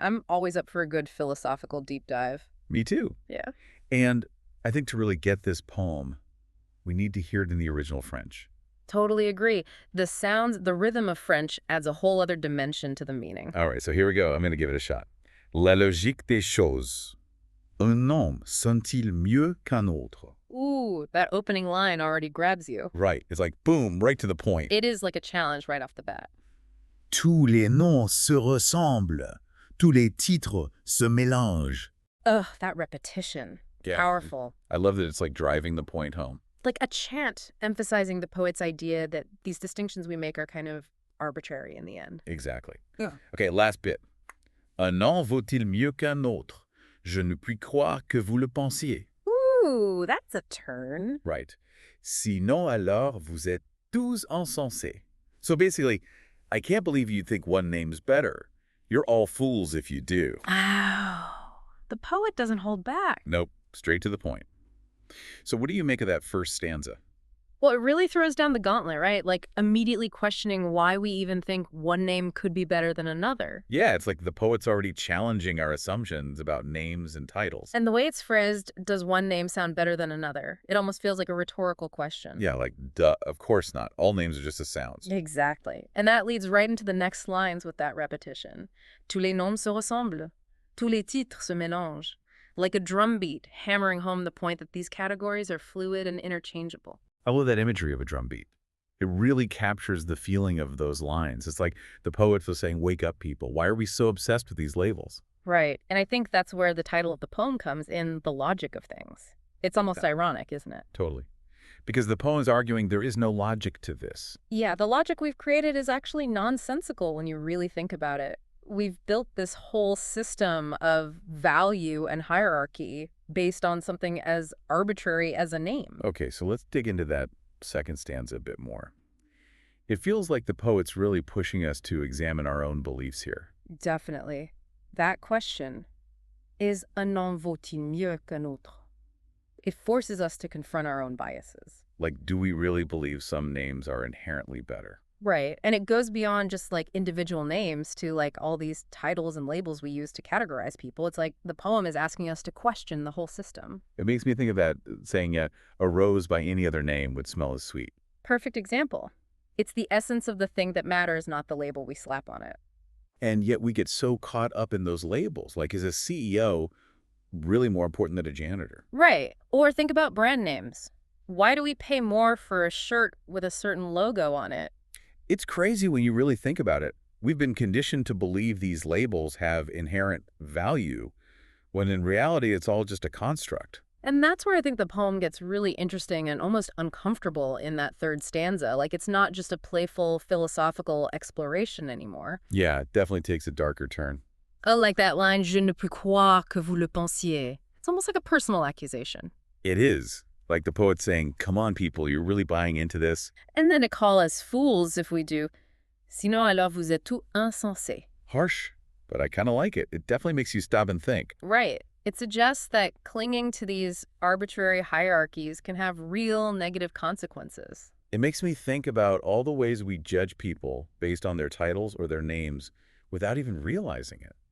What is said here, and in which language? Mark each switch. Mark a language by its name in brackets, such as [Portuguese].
[English] I'm always up for a good philosophical deep dive. Me too. Yeah. And I think to really get this poem, we need to hear it in the original French. Totally agree. The rhythm of French adds a whole other dimension to the meaning. All right, so here we go. I'm going to give it a shot. [French] La logique des choses. Un homme sent-il mieux qu'un autre? [English] Ooh, that opening line already grabs you. Right. It's like, boom, right to the point. It is like a challenge right off the bat. [French] Tous les noms se ressemblent. Tous les titres se mélangent. [English] Ugh, that repetition. Yeah. Powerful. I love that it's driving the point home. Like a chant emphasizing the poet's idea that these distinctions we make are kind of arbitrary in the end. Exactly. Yeah. Okay, last bit. [French] Un nom vaut-il mieux qu'un autre? Je ne puis croire que vous le pensiez. [English] Ooh, that's a turn. Right. [French] Sinon alors vous êtes tous insensés. [English] So basically, I can't believe you think one name's better. You're all fools if you do. Oh, the poet doesn't hold back. Nope, straight to the point. So what do you make of that first stanza? Well, it really throws down the gauntlet, right? Like immediately questioning why we even think one name could be better than another. Yeah, it's like the poet's already challenging our assumptions about names and titles. And the way it's phrased, does one name sound better than another? It almost feels like a rhetorical question. Yeah, duh, of course not. All names are just the sounds. Exactly. And that leads right into the next lines with that repetition. [French] Tous les noms se ressemblent. Tous les titres se mélangent. [English] Like a drumbeat, hammering home the point that these categories are fluid and interchangeable. I love that imagery of a drum beat. It really captures the feeling of those lines. It's like the poet was saying, wake up, people. Why are we so obsessed with these labels? Right. And I think that's where the title of the poem comes in, the logic of things. It's almost ironic, isn't it? Totally. Because the poem is arguing there is no logic to this. Yeah, the logic we've created is actually nonsensical when you really think about it. We've built this whole system of value and hierarchy based on something as arbitrary as a name. Okay, so let's dig into that second stanza a bit more. It feels like the poet's really pushing us to examine our own beliefs here. Definitely. That question, is [French] un nom vaut-il mieux qu'un autre? [English] It forces us to confront our own biases. Do we really believe some names are inherently better? Right. And it goes beyond just individual names to all these titles and labels we use to categorize people. It's like the poem is asking us to question the whole system. It makes me think of that saying, a rose by any other name would smell as sweet. Perfect example. It's the essence of the thing that matters, not the label we slap on it. And yet we get so caught up in those labels. Is a CEO really more important than a janitor? Right. Or think about brand names. Why do we pay more for a shirt with a certain logo on it? It's crazy when you really think about it. We've been conditioned to believe these labels have inherent value, when in reality it's all just a construct. And that's where I think the poem gets really interesting and almost uncomfortable in that third stanza. It's not just a playful philosophical exploration anymore. Yeah, it definitely takes a darker turn. Oh, like that line, [French] je ne puis croire que vous le pensiez. [English] It's almost like a personal accusation. It is. Like the poet saying, come on, people, you're really buying into this? And then a call us fools if we do. [French] Sinon alors vous êtes tous insensés. [English] Harsh, but I kind of like it. It definitely makes you stop and think. Right. It suggests that clinging to these arbitrary hierarchies can have real negative consequences. It makes me think about all the ways we judge people based on their titles or their names without even realizing it.